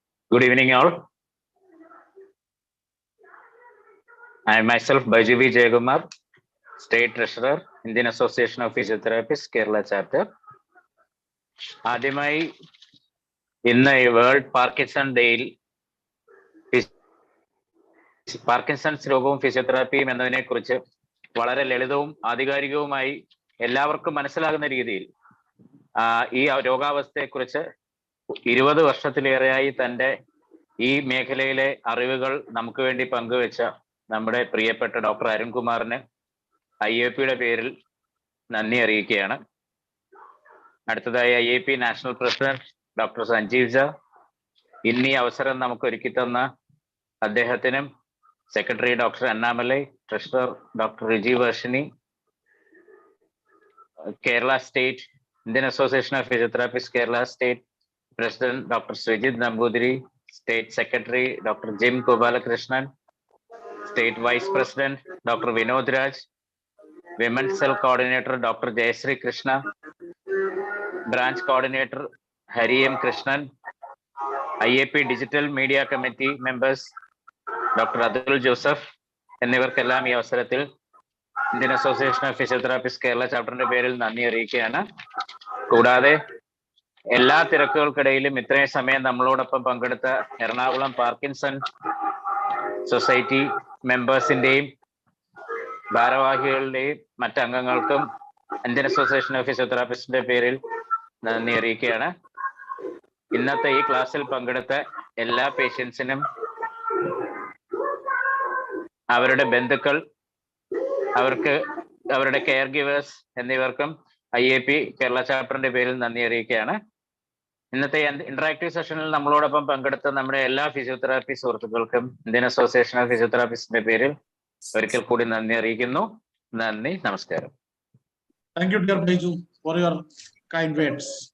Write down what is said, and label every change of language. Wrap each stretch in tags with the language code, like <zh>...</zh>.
<en>Good evening, all. I am myself Baiju V. Jayagumar, State Treasurer, Indian Association of Physiotherapists, Kerala Chapter.</en> <ml>ആദ്യമായി ഇന്ന് world Parkinson ഡേയിൽ Parkinson's രോഗവും ഫിസിയോതെറാപ്പിയും എന്നതിനെ കുറിച്ച് വളരെ ലളിതവും ആധികാരികവുമായി എല്ലാവർക്കും മനസ്സിലാകുന്ന രീതിയിൽ ഈ രോഗാവസ്ഥയെക്കുറിച്ച് 20 വർഷത്തിലേറെയായി തൻ്റെ ഈ മേഖലയിലെ അറിവുകൾ നമുക്ക് വേണ്ടി പങ്കുവെച്ച നമ്മുടെ പ്രിയപ്പെട്ട ഡോക്ടർ അരുൺകുമാറിന് IAPയുടെ പേരിൽ നന്ദി അറിയിക്കുകയാണ്. അടുത്തതായി IAP national president doctor Sanjeev ജ, ഇന്ന് ഈ അവസരം നമുക്ക് ഒരുക്കി തന്ന അദ്ദേഹത്തിനും, secretary doctor അന്നാമലൈ, treasurer doctor Riji വർഷിനി, Kerala state</ml> <en>Indian Association of Physiotherapists, Kerala State President Dr. Srijit Nambudiri, State Secretary Dr. Jim Gopalakrishnan, State Vice President Dr. Vinod Raj, Women's Cell Coordinator Dr. Jayasri Krishna, Branch Coordinator Hari M. Krishnan, IAP Digital Media Committee members Dr.</en> <ml>Adul Joseph, എന്നിവർക്കെല്ലാം ഈ അവസരത്തിൽ Indian association of physiotherapist Kerala ചാപ്റ്ററിന്റെ പേരിൽ നന്ദി അറിയിക്കുകയാണ്. കൂടാതെ എല്ലാ തിരക്കുകൾക്കിടയിലും ഇത്രയും സമയം നമ്മളോടൊപ്പം പങ്കെടുത്ത Ernakulam Parkinson society മെമ്പേഴ്സിന്റെയും ഭാരവാഹികളുടെയും മറ്റംഗങ്ങൾക്കും Indian association of ഫിസിയോതെറാപ്പിസ്റ്റിന്റെ പേരിൽ നന്ദി അറിയിക്കുകയാണ്. ഇന്നത്തെ ഈ ക്ലാസ്സിൽ പങ്കെടുത്ത എല്ലാ പേഷ്യൻസിനും അവരുടെ ബന്ധുക്കൾ, അവർക്ക് അവരുടെ കെയർ ഗിവേഴ്സ് എന്നിവർക്കും IAP കേരള ചാപ്റ്ററിന്റെ പേരിൽ നന്ദി അറിയിക്കുകയാണ്. ഇന്നത്തെ ഇന്ററാക്റ്റീവ് സെഷനിൽ നമ്മളോടൊപ്പം പങ്കെടുത്ത നമ്മുടെ എല്ലാ ഫിസിയോതെറാപ്പി സുഹൃത്തുക്കൾക്കും ഇന്ത്യൻ അസോസിയേഷൻ ഓഫ് ഫിസിയോതെറാപ്പിസ്റ്റിന്റെ പേരിൽ ഒരിക്കൽ കൂടി നന്ദി അറിയിക്കുന്നു. നന്ദി, നമസ്കാരം.</ml> <en>Thank you, dear Biju, for your kind words.</en>